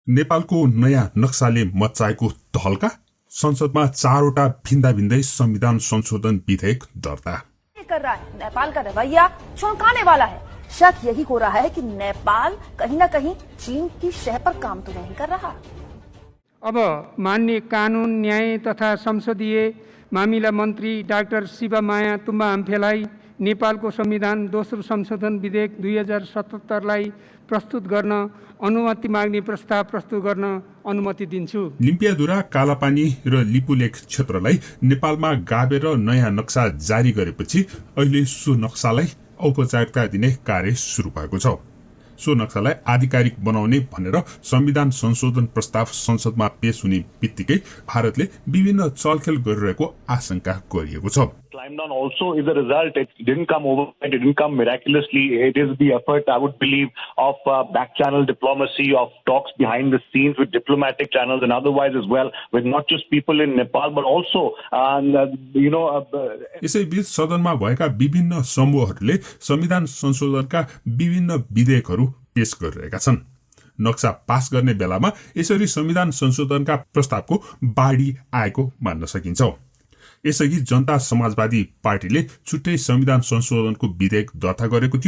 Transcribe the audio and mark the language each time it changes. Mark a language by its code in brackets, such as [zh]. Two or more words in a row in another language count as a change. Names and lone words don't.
[ne] नेपालको नयाँ नक्साले मच्चाएको तहल्का, संसदमा 4वटा भिन्दै संविधान संशोधन विधेयक दर्ता। [hi] कर रहा है नेपाल का रवैया चौंकाने वाला है। शक यही हो रहा है कि नेपाल कहीं न कहीं चीन की शह पर काम तो नहीं कर रहा। [ne] अब माननीय कानून न्याय तथा संसदीय मामिला मन्त्री डाक्टर शिवमाया तुम्बा आम्फेलाई नेपालको संविधान दोस्रो संशोधन विधेयक 2077 प्रस्तुत गर्न अनुमति माग्ने प्रस्ताव प्रस्तुत गर्न अनुमति दिन्छु। लिम्पियाधुरा, कालापानी र लिपुलेख क्षेत्रलाई नेपालमा गाभेर नयाँ नक्सा जारी गरेपछि अहिले सो नक्सालाई औपचारिकता दिने कार्य सुरु भएको छ। सो नक्सालाई आधिकारिक बनाउने भनेर संविधान संशोधन प्रस्ताव संसदमा पेश हुने बित्तिकै भारतले विभिन्न चलखेल गरिरहेको आशंका गरिएको छ। [en] Climb down also is a result. It didn't come overnight. It didn't come miraculously. It is the effort, I would believe, of back channel diplomacy, of talks behind the scenes with diplomatic channels and otherwise as well, with not just people in Nepal but also, [ne] यसैबीच सदनमा भएका विभिन्न समूहहरूले संविधान संशोधनका विभिन्न विधेयकहरू पेश गरिरहेका छन्। नक्सा पास गर्ने बेलामा यसरी संविधान संशोधनका प्रस्तावको बाढी आएको मान्न सकिन्छ। यसअघि जनता समाजवादी पार्टीले छुट्टै संविधान संशोधनको विधेयक दर्ता गरेको थियो।